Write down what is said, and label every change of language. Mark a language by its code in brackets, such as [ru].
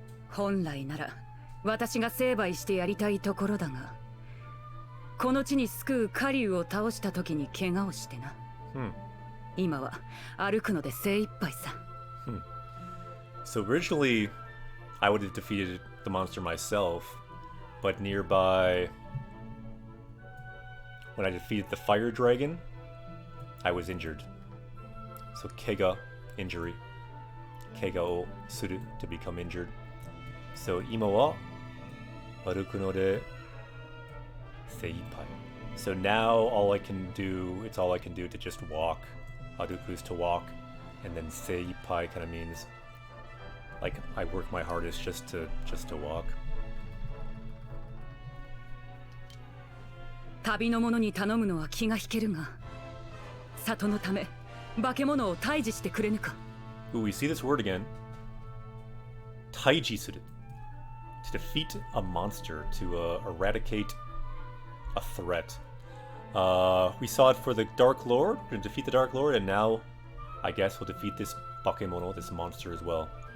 [ja] 本来なら私が成敗してやりたいところだが、この地に救う狩竜を倒した時に怪我をしてな。今は歩くので精一杯さ。 [en] So originally, I would have defeated the monster myself, but nearby, when I defeated the fire dragon, I was injured. So kega, injury. [ja] Kega o suru, [en] to become injured. [ja] So ima wa aruku no de seipai. [en] So now all I can do to just walk. Aruku is to walk, and then seipai kind of means like I work my hardest just to walk. [ja] 旅の者に頼むのは気が引けるが、里のため化け物を退治してくれぬか。 [en] Ooh, we see this word again. [ja] Taiji suru. [en] To defeat a monster, to eradicate a threat. We saw it for the Dark Lord, to defeat the Dark Lord, and now I guess we'll defeat this bakemono, this monster as well.